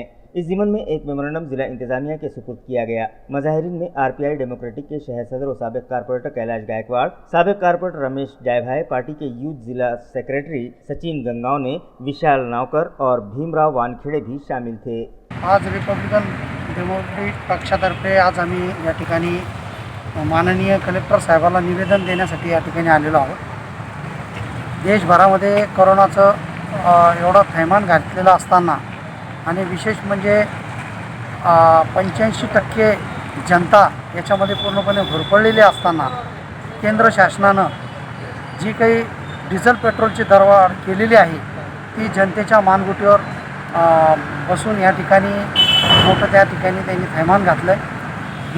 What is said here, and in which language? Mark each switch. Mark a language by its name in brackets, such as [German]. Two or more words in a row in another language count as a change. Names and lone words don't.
[Urdu] اس ضمن میں ایک میمورنڈم ضلع انتظامیہ کے سپرد کیا گیا۔ مظاہرین میں RPI ڈیموکریٹک کے شہر صدر و سابق کارپوریٹر کیلاش گائیکواڑ، سابق کارپوریٹر رمیش جائے بھائی، پارٹی کے یوتھ ضلع سیکریٹری سچن گنگاؤ نے، وشال ناوکر اور بھیم راو वानखेडे بھی شامل تھے۔ [Marathi] आज रिपब्लिकन डेमोक्रेटिक पक्षातर्फे आज आम्ही या ठिकाणी माननीय कलेक्टर साहेबांना निवेदन देण्यासाठी या ठिकाणी आलेलो आहोत। देशभरामध्ये कोरोनाचं एवढं थैमान घातलेलं असताना आणि विशेष म्हणजे 85% जनता याच्यामध्ये पूर्णपणे घोरपडलेली असताना केंद्र शासनानं जी काही डिझेल पेट्रोलची दरवाढ केलेली आहे ती जनतेच्या मानगुटीवर बसून या ठिकाणी मोठं त्या ठिकाणी त्यांनी थैमान घातलं आहे।